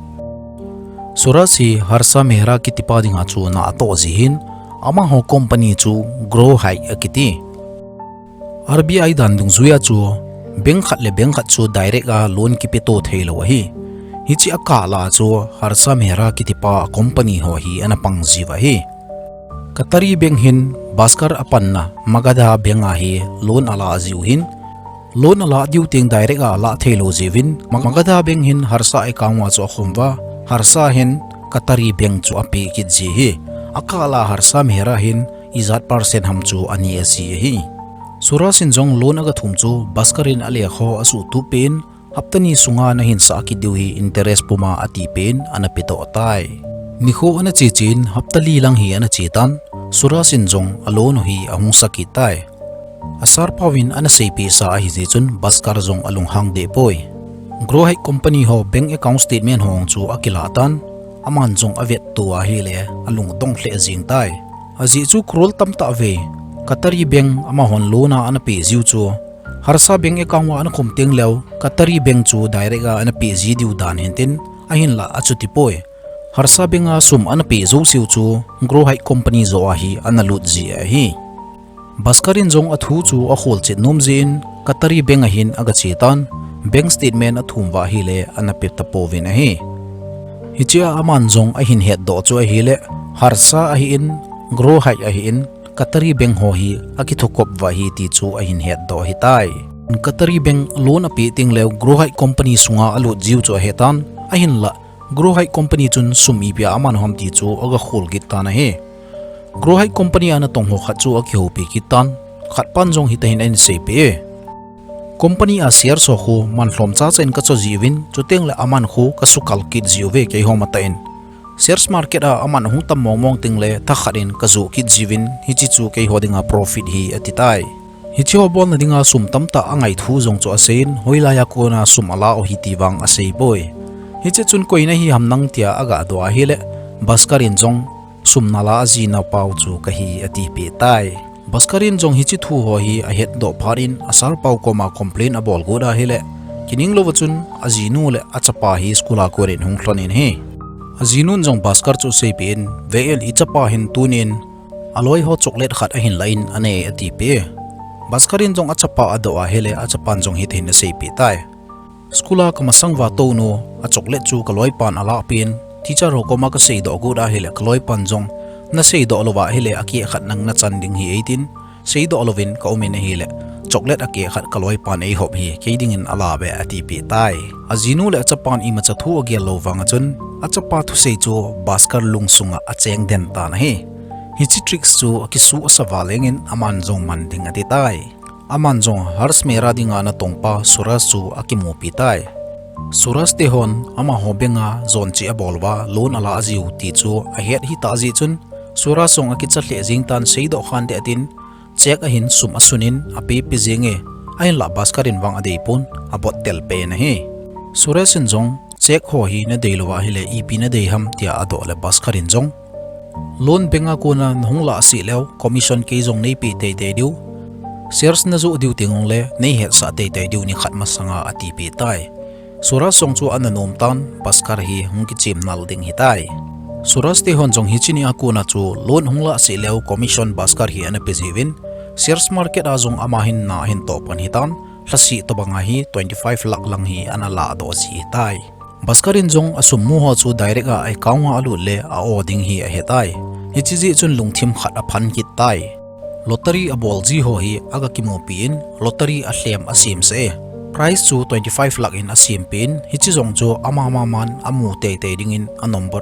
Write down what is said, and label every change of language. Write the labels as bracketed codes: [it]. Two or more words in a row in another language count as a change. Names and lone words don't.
[tcz] suras hi harsa mehra kitipa dinga chu na ato zihin ama ho company chu grow high akiti RBI dan dung zuya chu bank khat chu direct a loan ki peto thailo hi hichi akala chu harsa mehra kitipa company ho hi anapang jiwa hi katari bank hin baskar apanna magada benga hi loan ala jiu hin loan ala diu ting direct a la thailo jivin magada bank hin harsa account wa chu khumwa harsa hin katari bank chu api ki ji hi akala harsa mehra hin izat percent ham chu ani asi hi surasin jong loan aga thum chu baskarin ale kho asu tu pen haptani sunga na hin sa ki diwi interest puma ati pen anapito tai nikho ana chi chin haptali lang hi ana chi tan surasin jong alon hi ahung saki tai asar pawin ana sepi sa hi je chun baskar jong alung hang de poi grow hai company ho [en] bank account statement [tcz] hong chu akila tan aman jong avet tu a hi le alung dong hle jing tai aji chu krol tam ta ve katari bank ama hon lona ana pe jiu chu harsa [en] bank account [tcz] wa ana khumteng lew katari bank chu direct a ana pe ji diu dan hentin ahin la achuti poi harsa bank a sum ana pe zo siu chu grow hai company zo a hi ana lut ji a hi baskarin jong athu chu a khol che nom jin katari bank a hin aga chi tan [en] bank statement [tcz] athum wa hi le ana pe ta povin a hi hichia aman jong a hin het do chu a hi le harsa a hi in grow hai a hi in katari bank ho hi akithokop wa hi ti chu a hin het do hi tai katari [en] bank loan [tcz] api ting lew grow hai company sunga alu jiu chu hetan a hin la grow hai company chun sumi bia aman hom ti chu aga khol git ta na he grow hai company ana tong ho kha chu a ki ho pi ki tan khat pan jong hi ta hin en se pe company a share so khu man hlom cha chen ka cho jiwin chuteng le aman khu ka sukal kit jiu ve ke ho mata in [en] shares market [tcz] a aman hu tam mong ting le tha kharin ka zu kit jiwin hi chi chu ke hodinga profit hi atitai hi chi ho bol na dinga sum tam ta angai thu jong chu asein hoila ya ko na sum ala o hi ti wang asei boy hi che chun koina hi hamnang tia aga do a hi le baskarin jong sum nala ji na pau chu ka hi ati pe tai baskarin jong hi chi thu ho hi a het do pharin asar pau ko ma complain abol goda hi le kining lo wachun ajinu le achapa hi skula korin hung thlonin he ajinun jong baskar chu sepin vel ichapa hin tunin aloi ho chocolate khat a hin lain ane ati pe baskarin jong achapa ado a hele achapan jong hit hin sepi tai skula kama sangwa to no a chocolate chu kaloi pan ala pin teacher ro ko ma ka sei do gu da hele kaloi pan jong na sei do lowa hele aki khat nang na chan ding hi 18 sei do lovin ka umin hele chocolate aki khat kaloi pan ei hop hi keding in ala be ati pi tai ajinu le chapan i ma chathu age lo wanga chun achapa thu sei chu baskar lungsunga acheng den ta na he hichi tricks chu akisu asawaleng in aman jong man ding ati tai aman jong hars mera dinga na tongpa suras chu akimu pi tai suras te hon ama hobenga zon chi abolwa loan ala ajiu ti chu a het hi ta ji chun suras song akicha hle jing tan sei do khan de atin check a hin sum asunin ape pi jinge ain la baskarin wang adei pun abot tel pe na he surasin jong check ho hi na deilowa hi le ep na dei ham tia ado le baskarin jong loan benga ko na hongla si lew commission ke jong nei pi te te diu shares na zu diu tingong le nei het sa te te diu ni khat ma sanga ati pi tai suras song chu ananom tan baskar hi hungki chim nal ding hi tai suras te hon jong hi chini akuna chu loan hongla si lew commission baskar hi ana pe jiwin [en] shares market [tcz] a jong ama hin na hin to pan hi tan hlasi to banga hi 25 lakh lang hi ana la do ji tai baskarin jong asum mu ho chu direct a account a lu le a oding hi a hetai hi chi ji chun lungthim khat a phan ki tai lottery a bol ji ho hi aga ki mo pin lottery a hlem asim se price chu 25 lakh in asim pin hi chi jong chu ama man amu te te ding in a number